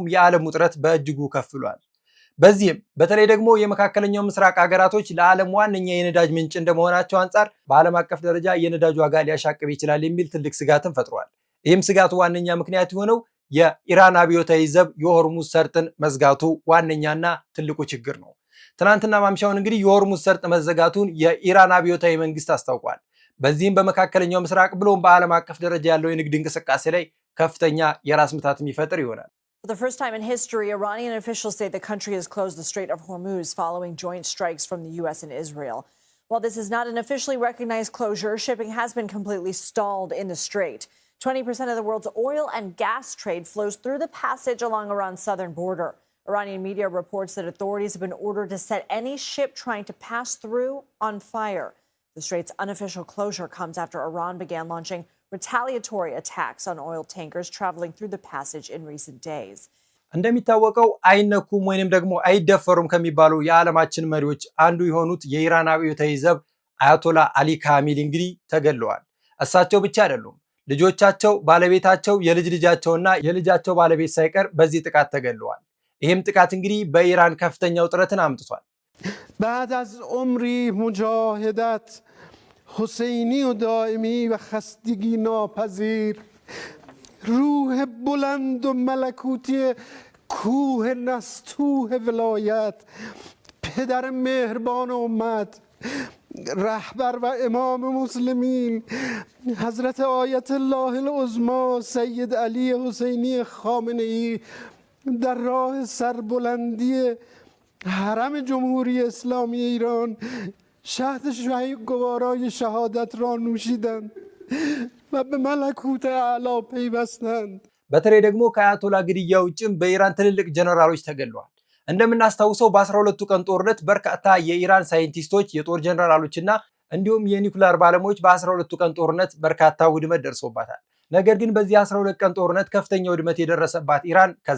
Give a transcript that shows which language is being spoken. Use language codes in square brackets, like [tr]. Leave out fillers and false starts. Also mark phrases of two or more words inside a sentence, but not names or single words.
[am] የዓለም ውጥረት በእጅጉ ከፍ ብሏል። በዚህም በተለይ ደግሞ የመካከለኛው ምስራቅ ሀገራቶች ለዓለም ዋነኛ የነዳጅ ምንጭ እንደመሆናቸው አንጻር በዓለም አቀፍ ደረጃ የነዳጅ ዋጋ ሊያሻቅብ ይችላል የሚል ትልቅ ስጋትን ፈጥሯል። ይህም ስጋቱ ዋነኛ ምክንያት የሆነው የኢራን አብዮታዊ ዘብ የሆርሙዝ ሰርጥን መዝጋቱ ዋነኛና ትልቁ ችግር ነው። ትናንትና ማምሻውን እንግዲህ የሆርሙዝ ሰርጥ መዘጋቱን የኢራን አብዮታዊ መንግስት አስታውቋል። በዚህም በመካከለኛው ምስራቅ ብሎም በዓለም አቀፍ ደረጃ ያለው የንግድ እንቅስቃሴ ላይ ከፍተኛ የራስ ምታት የሚፈጥር ይሆናል። [en] For the first time in history, Iranian officials say the country has closed the Strait of Hormuz following joint strikes from the US and Israel. While this is not an officially recognized closure, shipping has been completely stalled in the strait. 20% of the world's oil and gas trade flows through the passage along Iran's southern border. Iranian media reports that authorities have been ordered to set any ship trying to pass through on fire. The strait's unofficial closure comes after Iran began launching retaliatory attacks on oil tankers traveling through the passage in recent days. [am] እንደሚታወቀው አይነኩም ወይንም ደግሞ አይደፈሩም ከሚባሉ የዓለማችን መሪዎች አንዱ የሆኑት የኢራን አብዮታዊ ዘብ አያቶላ አሊ ካሚሊ እንግዲህ ተገድለዋል። እሳቸው ብቻ አይደሉም፣ ልጆቻቸው፣ ባለቤታቸው፣ የልጅ ልጃቸውና የልጃቸው ባለቤት ሳይቀር በዚህ ጥቃት ተገድለዋል። ይህም ጥቃት እንግዲህ በኢራን ከፍተኛ ውጥረትን አምጥቷል። [fa] بعد از عمری مجاهدت حسینی و دائمی و خستگی ناپذیر روح کوه بلند و ملکوتی کوه نستوه ولایت پدر مهربان امت رهبر و امام مسلمین حضرت آیت الله العظما سید علی حسینی خامنه ای در راه سربلندی حرم جمهوری اسلامی ایران شهد گوارای شهادت را نوشیدند و به ملکوت اعلی پیوستند. [am] በተለይ ደግሞ ከአያቶላ ግድያ ውጭም በኢራን ትልልቅ ጀነራሎች ተገድለዋል። እንደምናስታውሰው በ12ቱ ቀን ጦርነት በርካታ የኢራን ሳይንቲስቶች፣ የጦር ጀነራሎችና እንዲሁም የኒውክሌር ባለሙያዎች በ12ቱ ቀን ጦርነት በርካታ ውድመት ደርሶባታል። ነገር ግን በዚህ 12 ቀን ጦርነት ከፍተኛ ውድመት የደረሰባት ኢራን ከዛ